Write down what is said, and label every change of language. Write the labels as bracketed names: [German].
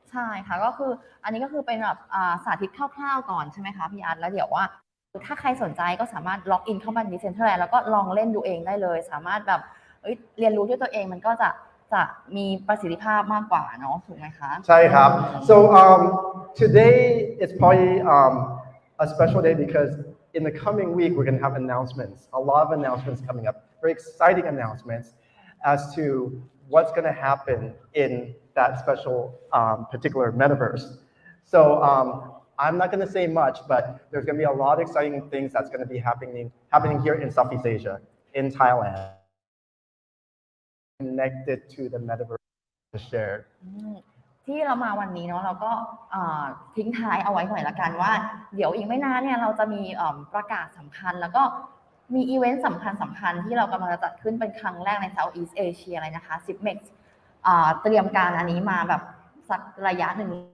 [Thai] ใช่ค่ะก็คืออันนี้ก็คือเป็นแบบสาธิตคร่าวๆก่อนใช่ไหมคะพี่อาร์ตแล้วเดี๋ยวว่าถ้าใครสนใจก็สามารถล็อกอินเข้ามาใน Decentraland แล้วก็ลองเล่นดูเองได้เลยสามารถแบบเรียนรู้ด้วยตัวเองมันก็จะมีประสิทธิภาพมากกว่าเนาะถูกไหมคะ ใช่ครับ [English] so today is probably a special day because in the coming week we're going to have announcements a lot of announcements coming up very exciting announcements as to what's going to happen in that special particular metaverse so I'm not going to say much, but there's going to be a lot of exciting things that's going to be happening here in Southeast Asia, in Thailand, connected to the metaverse shared. [Thai] ที่เรามาวันนี้เนาะเราก็ทิ้งท้ายเอาไว้หน่อยละกันว่าเดี๋ยวอีกไม่นานเนี่ยเราจะมีประกาศสำคัญแล้วก็มีอีเวนต์สำคัญที่เรากำลังจะจัดขึ้นเป็นครั้งแรกใน Southeast Asia เลยนะคะ Zipmex เตรียมการอันนี้มาแบบสักระยะหนึ่ง